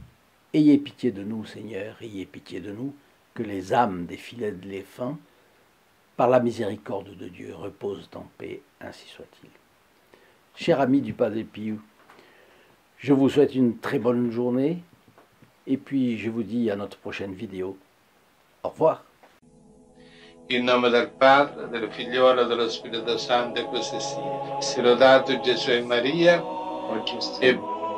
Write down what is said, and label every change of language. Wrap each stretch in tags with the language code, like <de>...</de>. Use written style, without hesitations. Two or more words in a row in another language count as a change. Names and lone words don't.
<fr>Ayez pitié de nous, Seigneur, ayez pitié de nous, que les âmes des filets de défunts, par la miséricorde de Dieu, reposent en paix, ainsi soit-il. Chers amis du Padre Pio, je vous souhaite une très bonne journée, et puis je vous dis à notre prochaine vidéo. Au revoir.</fr> <it>In nome del Padre, del Figliolo e dello Spirito Santo, così sia. Sia lodato Gesù e Maria, e</it>